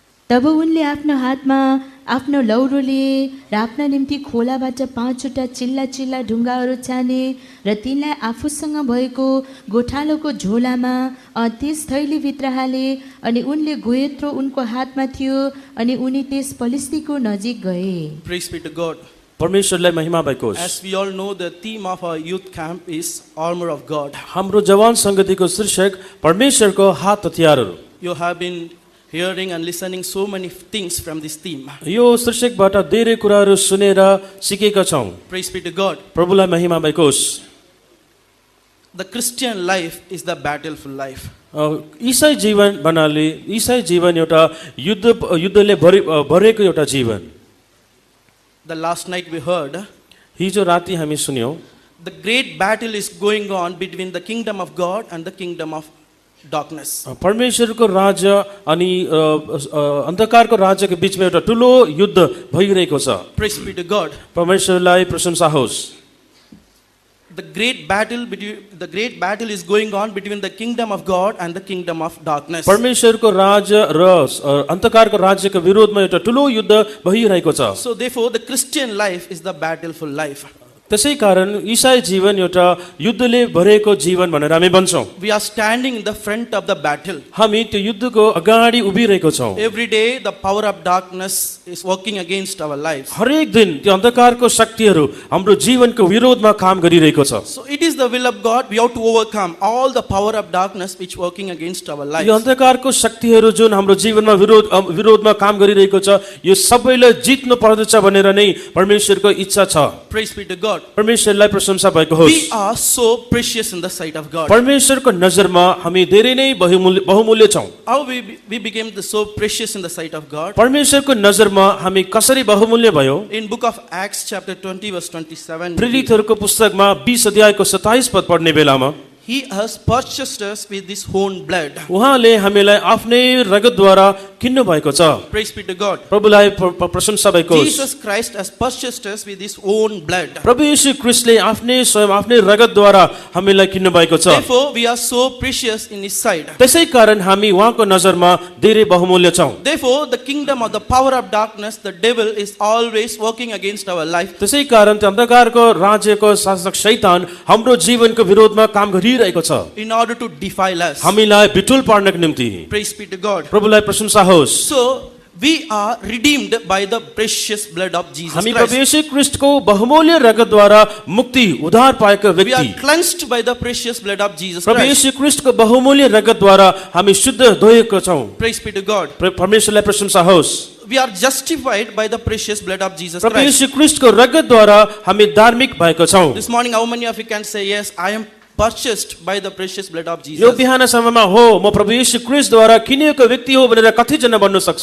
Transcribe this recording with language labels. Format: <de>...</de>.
<ne>तब उनले आफ्नो हातमा आफ्नो लौरो लिए र आफ्ना निम्ति खोलाबाट 5वटा चिल्ला ढुङ्गाहरू छाने र तिनलाई आफूसँग भएको गोठालोको झोलामा त्यस थैलीभित्र हाले अनि उनले गोयत्रो उनको हातमा थियो अनि उनी त्यस पलिस्तीको नजिक गए।</ne> <en>Praise be to God.</en> <ne>परमेश्वरलाई महिमा भएको होस्।</ne> <en>As we all know, the theme of our youth camp is armor of God.</en> <ne>हाम्रो जवान संगतिको शीर्षक परमेश्वरको हात हतियारहरू।</ne> <en>You have been hearing and listening so many things from this theme.</en> <ne>यो शीर्षकबाट धेरै कुराहरू सुनेर सिकेका छौं।</ne> <en>Praise be to God.</en> <ne>प्रभुलाई महिमा भएको होस्।</ne> <en>The Christian life is the battleful life.</en> <ne>ईसाई जीवन भन्नाले ईसाई जीवन एउटा युद्धले भरेको एउटा जीवन।</ne> <en>The last night we heard,</en> <ne>हिजो राति हामी सुन्यौं,</ne> <en>the great battle is going on between the kingdom of God and the kingdom of darkness.</en> <ne>परमेश्वरको राज्य अनि अन्धकारको राज्यको बीचमा एउटा ठुलो युद्ध भइरहेको छ।</ne> <en>Praise be to God.</en> <ne>परमेश्वरलाई प्रशंसा होस्।</ne> <en>The great battle is going on between the kingdom of God and the kingdom of darkness.</en> <ne>परमेश्वरको राज्य र अन्धकारको राज्यको विरोधमा एउटा ठुलो युद्ध भइरहेको छ।</ne> <en>So therefore the Christian life is the battleful life.</en> <ne>त्यसै कारण ईसाई जीवन एउटा युद्धले भरेको जीवन भनेर हामी भन्छौं।</ne> <en>We are standing in the front of the battle.</en> <ne>हामी त्यो युद्धको अगाडि उभिरहेको छौं।</ne> <en>Every day the power of darkness is working against our lives.</en> <ne>हरेक दिन त्यो अन्धकारको शक्तिहरू हाम्रो जीवनको विरोधमा काम गरिरहेको छ।</ne> <en>So it is the will of God, we have to overcome all the power of darkness which working against our lives.</en> <ne>यो अन्धकारको शक्तिहरू जुन हाम्रो जीवनमा विरोधमा काम गरिरहेको छ, यो सबैलाई जित्नु पर्दछ भनेर नै परमेश्वरको इच्छा छ।</ne> <en>Praise be to God.</en> <ne>परमेश्वरलाई प्रशंसा भएको होस्।</ne> <en>We are so precious in the sight of God.</en> <ne>परमेश्वरको नजरमा हामी धेरै नै बहुमूल्य छौं।</ne> <en>How we became so precious in the sight of God?</en> <ne>परमेश्वरको नजरमा हामी कसरी बहुमूल्य भयो?</ne> <en>In book of Acts chapter 20 verse 27.</en> <ne>प्रेरितहरूको पुस्तकमा 20 अध्यायको 27 पद पढ्ने बेलामा</ne> <en>He has purchased us with His own blood.</en> <ne>उहाँले हामीलाई आफ्नै रगतद्वारा किन्नु भएको छ।</ne> <en>Praise be to God.</en> <ne>प्रभुलाई प्रशंसा भएको होस्।</ne> <en>Jesus Christ has purchased us with His own blood.</en> <ne>प्रभु येशू ख्रीष्टले आफ्नै स्वयं आफ्नै रगतद्वारा हामीलाई किन्नु भएको छ।</ne> <en>Therefore, we are so precious in His sight.</en> <ne>त्यसै कारण हामी उहाँको नजरमा धेरै बहुमूल्य छौं।</ne> <en>Therefore, the kingdom of the power of darkness, the devil, is always working against our life.</en> <ne>त्यसै कारण त्यो अन्धकारको राज्यको शासक शैतान हाम्रो जीवनको विरोधमा काम गरिरहेको छ,</ne> <en>In order to defile us.</en> <ne>हामीलाई बिटुल पार्नको निम्ति।</ne> <en>Praise be to God.</en> <ne>प्रभुलाई प्रशंसा होस्।</ne> <en>So, we are redeemed by the precious blood of Jesus</en> <ne>हामी प्रभु</ne> <en>Christ.</en> <ne>येशू ख्रीष्टको बहुमूल्य रगतद्वारा मुक्ति उद्धार पाएका</ne> <en>We are</en> <ne>व्यक्ति,</ne> <en>cleansed by the precious blood of Jesus</en> <ne>प्रभु</ne> <en>Christ.</en> <ne>येशू ख्रीष्टको बहुमूल्य रगतद्वारा हामी शुद्ध धोएका छौं।</ne> <en>Praise be to God.</en> <ne>परमेश्वरलाई प्रशंसा होस्।</ne> <en>We are justified by the precious blood of Jesus</en> <ne>प्रभु</ne> <en>Christ.</en> <ne>येशू ख्रीष्टको रगतद्वारा हामी धार्मिक भएका छौं।</ne> <en>This morning, how many of you can say, yes, I am purchased by the precious blood of</en> <ne>यो</ne> <en>Jesus?</en> <ne>बिहान समयमा हो म प्रभु येशू ख्रीष्टद्वारा किनिएको व्यक्ति हो भनेर कतिजना भन्नु सक्छ?</ne>